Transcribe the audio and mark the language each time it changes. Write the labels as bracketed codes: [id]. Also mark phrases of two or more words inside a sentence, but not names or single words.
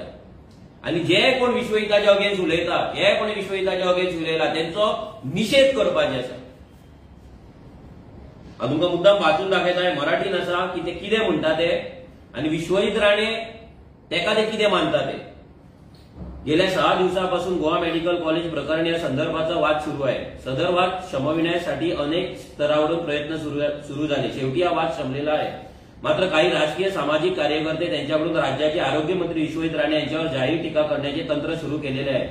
[kok] आनी जे कोण विश्वजिताच्या अगेन्स्ट उलयता, जे कोणी विश्वजिताच्या अगेन्स्ट उलयला तेंचो निषेध करपाचे आसा. हांव तुमकां मुद्दाम वाचून दाखयता, मराठीन आसा की ते कितें म्हणटा ते आनी विश्वजीत राणे तेका ते कितें मानता ते. [mr] गेल्या 6 दिवसांपासून गोवा मेडिकल कॉलेज प्रकरणी या संदर्भाचा वाद सुरू आहे. सदर वाद शमविण्यासाठी अनेक स्तरावरून प्रयत्न सुरू झाले. शेवटी हा वाद शमलेला आहे. मात्र काही राजकीय सामाजिक कार्यकर्ते त्यांच्याकडून राज्याचे आरोग्य मंत्री विश्वजित राणे यांच्यावर जाहीर टीका करण्याचे तंत्र सुरू केलेले आहे.